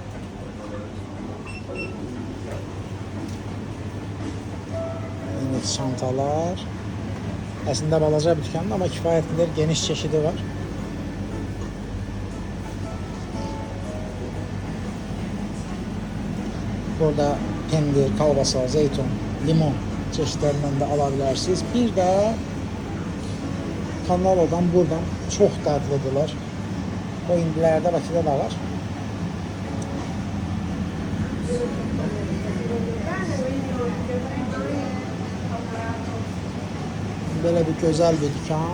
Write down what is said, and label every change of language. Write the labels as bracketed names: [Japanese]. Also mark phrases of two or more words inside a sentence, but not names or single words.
[Azerbaijani] Çantalar. Aslında balaca bir dükkan ama kifayət qədər geniş çeşidi var. Burada pendir, kalbasa, zeytun, [Turkish] limon çeşitlerinden de alabilirsiniz. Bir de Kanalo'dan buradan çok dadlıdırlar. O indilerde Bakıda da var. Böyle bir güzel bir dükkan.